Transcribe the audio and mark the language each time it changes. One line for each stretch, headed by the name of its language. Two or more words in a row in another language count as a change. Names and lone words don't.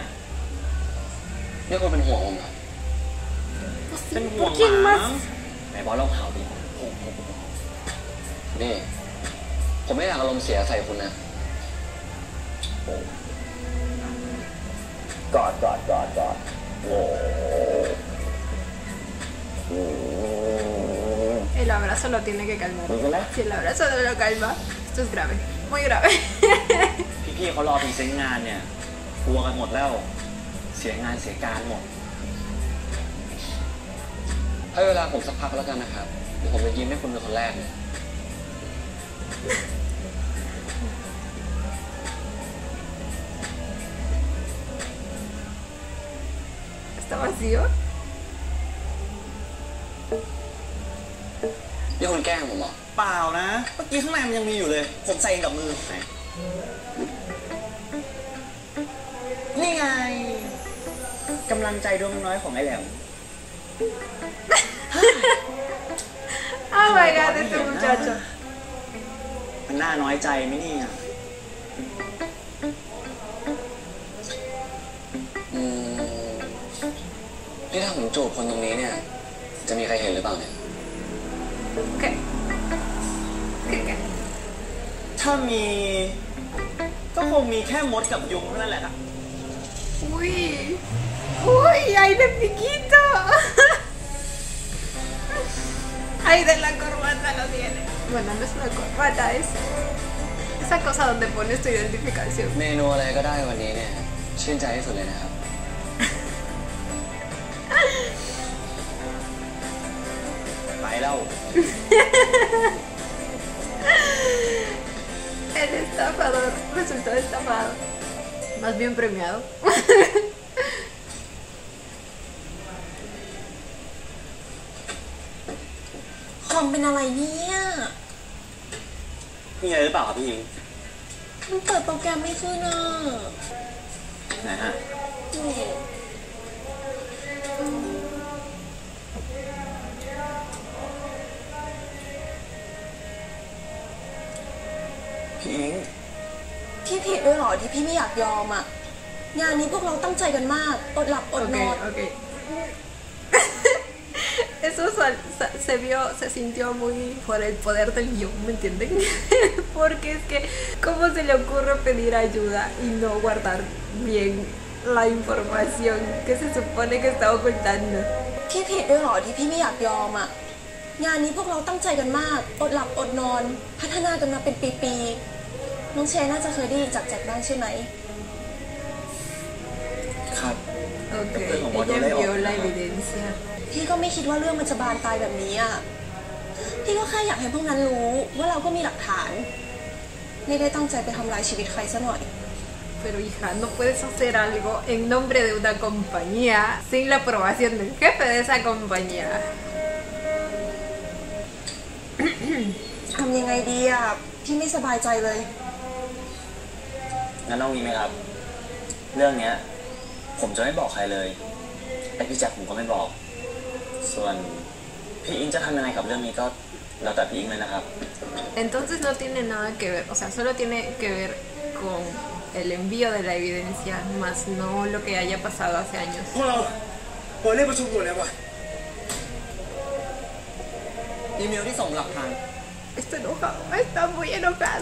Thai: นี่คุณเป็นห่วงผมเหรอ เป็นห่วง
Spanish: ¿Quién
Thai: หมา
Spanish: más?
Thai: ไหนบอสเล่าข่าวดิ นี่ ผมไม่อยากอารมณ์เสียใส่คุณนะ กอดโอ้
Spanish: El abrazo lo tiene que calmar.
Thai: ดูกันแล้ว
Spanish: Si el abrazo no lo calma, esto es grave. Muy grave.
Thai: พี่ๆเขารอพรีเซนต์งานเนี่ยกลัวกันหมดแล้ว เสียงานเสียการหมด ให้เวลาผมสักพักแล้วกันนะครับ เดี๋ยวผมจะยิ้มให้คุณเป็นคนแรกเลย
Spanish: ¿Está vacío?
Thai: นี่คุณแกล้งผมเหรอ เปล่านะ เมื่อกี้ข้างในมันยังมีอยู่เลย ผมใส่เองกับมือไหนนี่ไงกำลังใจดวงน้อยของไอ้แหลม
English: Oh my god,
Spanish: este muchacho.
Thai: มันน่าน้อยใจไหมเนี่ย นี่ถ้าผมจูบคนตรงนี้เนี่ย จะมีใครเห็นหรือเปล่าเนี่ย
Spanish: ¿Qué? ¿Qué?
Thai: ถ้ามี ก็ก็คงมีแค่มดกับยุงเท่านั้นแหละครับ
Spanish: Uy, uy, ay de piquito. Ay de la corbata lo tiene. Bueno, no es una corbata, es esa cosa donde pones tu identificación.
Thai: เมนูอะไรก็ได้วันนี้เนี่ยชื่นใจที่สุดเลยนะครับ ไปแล้ว
Spanish: El estafador resultó estafado. Más bien premiado.
Thai: คอมเป็นอะไรเนี่ย มีอะไรหรือเปล่าครับพี่อิง มันเปิดโปรแกรมไม่ขึ้นอ่ะ ไหนฮะ นี่ พี่อิง พี่ผิดด้วยเหรอที่พี่ไม่อยากยอมอ่ะงานนี้พวกเราตั้งใจกันมากอดหลับอดน
Spanish: Ok,
Thai: อน
Spanish: ok. Eso se sintió muy por el poder del guión, ¿me entienden? Porque es que, ¿cómo se le ocurre pedir ayuda y no guardar bien la información que se supone que está ocultando?
Thai: พี่ผิดด้วยเหรอที่พี่ไม่อยากยอมอ่ะงานนี้พวกเราตั้งใจกันมากอดหลับอดนอน พัฒนากันมาเป็นปีๆน้องเชนน่าจะเคยได้ยินจากแจ็คบ้างใช่ไหม ครับ
Spanish: Ok, Como ella yo leo. envió la evidencia.
Thai: พี่ก็ไม่คิดว่าเรื่องมันจะบานปลายแบบนี้อ่ะพี่ก็แค่อยากให้พวกนั้นรู้ว่าเราก็มีหลักฐาน ไม่ได้ตั้งใจไปทำลายชีวิตใครซะหน่อย
Spanish: Pero hija, no puedes hacer algo en nombre de una compañía sin la aprobación del jefe de esa compañía.
Thai: ทำยังไงดีอ่ะพี่ไม่สบายใจเลย งั้นเอางี้ไหมครับ เรื่องเนี้ย ผมจะไม่บอกใครเลยไอพี่แจ็คผมก็ไม่บอก ส่วนพี่อิงจะทำยังไงกับเรื่องนี้ก็แล้วแต่พี่อิงเลยนะครับ
Spanish: Entonces no tiene nada que ver, o sea, solo tiene que ver con el envío de la evidencia, más no lo que haya pasado hace años.
Thai: พวกเราเปิดเรียกประชุมด่วนเลยว่ะ อีเมลที่ส่งหลักฐาน
Spanish: Está enojado, está muy enojado